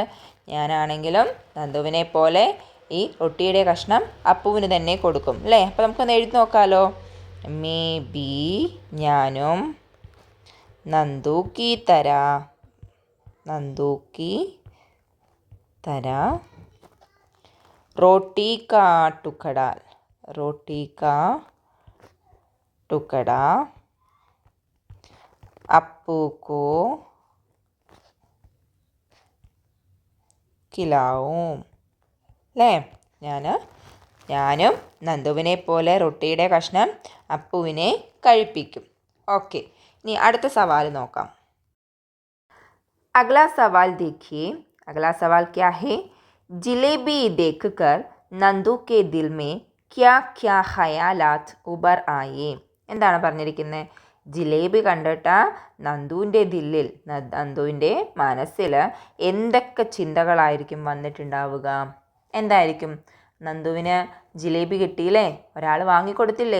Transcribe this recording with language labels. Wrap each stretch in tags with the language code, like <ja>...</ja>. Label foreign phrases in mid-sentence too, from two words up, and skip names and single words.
<ml>ഞാനാണെങ്കിലും നന്ദുവിനെ പോലെ ഈ റൊട്ടിയുടെ കഷ്ണം അപ്പുവിന് തന്നെ കൊടുക്കും അല്ലേ? അപ്പോൾ നമുക്കൊന്ന് എഴുതി നോക്കാമല്ലോ.</ml> <hi>मैं भी ഞാനും नंदू की तरह रोटी का टुकड़ा अप्पू को खिलाऊं.</hi> <ml>അല്ലേ? ഞാനും നന്ദുവിനെ പോലെ റൊട്ടിയുടെ കഷ്ണം അപ്പുവിനെ കഴിപ്പിക്കും. ഓക്കെ, ഇനി അടുത്ത സവാൽ നോക്കാം.</ml> <hi>अगला सवाल देखिए. अगला सवाल क्या है? जिलेबी देखकर नंदू के दिल में क्या क्या ख़यालात उभर आए.</hi> <ml>എന്താണ് പറഞ്ഞിരിക്കുന്നത്? ജിലേബി കണ്ടിട്ട് നന്ദുവിൻ്റെ മനസ്സിൽ എന്തൊക്കെ ചിന്തകളായിരിക്കും വന്നിട്ടുണ്ടാവുക? എന്തായിരിക്കും? നന്ദുവിന് ജിലേബി കിട്ടിയില്ലേ? ഒരാൾ വാങ്ങിക്കൊടുത്തില്ലേ?</ml>